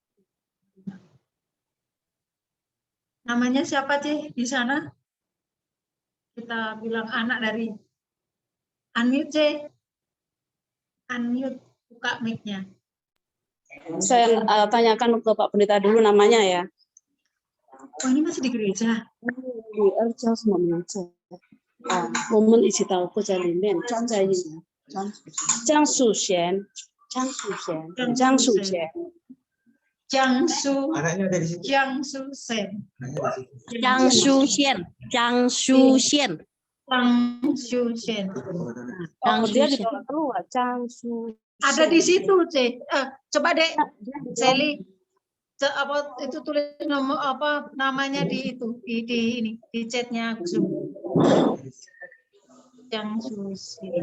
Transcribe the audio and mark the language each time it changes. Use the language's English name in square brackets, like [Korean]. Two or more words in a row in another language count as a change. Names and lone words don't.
[Indonesian] Namanya siapa Cih di sana? Kita bilang anak dari unmute Cih. Unmute, buka mic-nya. Saya tanyakan ke Pak Pendeta dulu namanya ya. Oh ini masih di gereja? [Chinese] 女儿叫什么名字？我们一起祷告在里面，站在一起。江淑贤，江淑贤，江淑贤， [Indonesian] Jiangsu, Anaknya ada di sini. Jiangsu Sen. [Chinese] 江淑宪，江淑宪， [Indonesian] Jiangsu Sen. Oh, dia dibawa keluar, Chang Su. Ada di situ Cih. Coba dek, Sally. Apa itu tulis nomor apa namanya di itu di ini di chatnya Zoom. Jiangsu Sen.